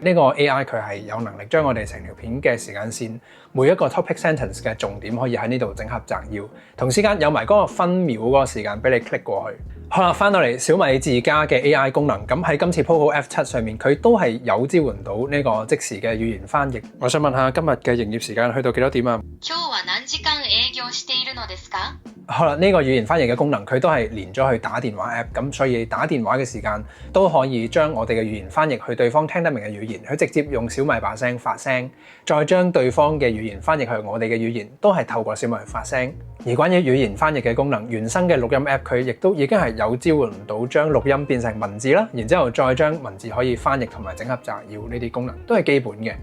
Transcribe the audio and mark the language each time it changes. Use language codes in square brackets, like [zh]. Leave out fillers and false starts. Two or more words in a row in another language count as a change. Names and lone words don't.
[yue] 呢個 AI 佢係有能力將我哋成條片嘅時間線，每一個 [en] topic sentence [yue] 嘅重點可以喺呢度整合摘要，同時間有埋嗰個分秒嗰個時間俾你 click 過去。好啦，翻到嚟小米自家嘅 AI 功能，咁喺今次 Poco F7 上面，佢都係有支援到呢個即時嘅語言翻譯。我想問下今日嘅營業時間去到幾多點啊？ [ja] 今日は何時間営業しているのですか？ [yue] 好啦，呢個語言翻譯嘅功能，佢都係連咗去打電話 app， 咁所以打電話嘅時間都可以將我哋嘅語言翻譯去對方聽得明嘅語言，佢直接用小米把聲發聲，再將對方嘅語言翻譯去我哋嘅語言，都係透過小米去發聲。而關於語言翻譯嘅功能，原生嘅錄音 app 佢亦都已經係有支援到將錄音變成文字啦，然之後再將文字可以翻譯同埋整合摘要呢啲功能都係基本嘅。